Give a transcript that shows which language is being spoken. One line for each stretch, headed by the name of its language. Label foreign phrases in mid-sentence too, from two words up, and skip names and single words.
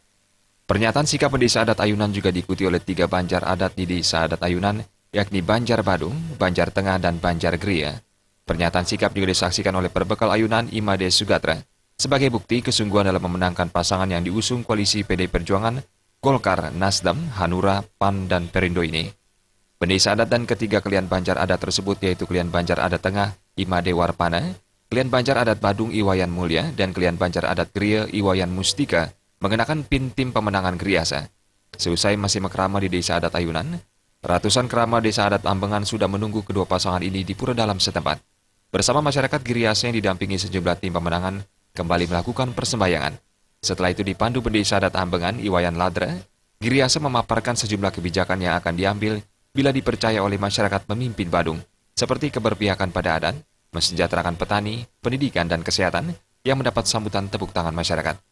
Indonesian: Pernyataan sikap Desa Adat Ayunan juga diikuti oleh 3 Banjar Adat di Desa Adat Ayunan, yakni Banjar Badung, Banjar Tengah, dan Banjar Gria. Pernyataan sikap juga disaksikan oleh Perbekal Ayunan Imade Sugatra sebagai bukti kesungguhan dalam memenangkan pasangan yang diusung koalisi PD Perjuangan, Golkar, Nasdem, Hanura, PAN, dan Perindo ini. Bendesa Adat dan ketiga Kelian Banjar Adat tersebut yaitu Kelian Banjar Adat Tengah, Imade Warpana, Kelian Banjar Adat Badung Iwayan Mulya, dan Kelian Banjar Adat Gria Iwayan Mustika mengenakan pin tim pemenangan Giriasa. Seusai masih mekrama di Desa Adat Ayunan, ratusan kerama Desa Adat Ambengan sudah menunggu kedua pasangan ini di Pura Dalam setempat. Bersama masyarakat Giriasa yang didampingi sejumlah tim pemenangan kembali melakukan persembahyangan. Setelah itu dipandu Bendesa Adat Ambengan Iwayan Ladra, Giriasa memaparkan sejumlah kebijakan yang akan diambil bila dipercaya oleh masyarakat memimpin Badung, seperti keberpihakan pada adat, mensejahterakan petani, pendidikan, dan kesehatan yang mendapat sambutan tepuk tangan masyarakat.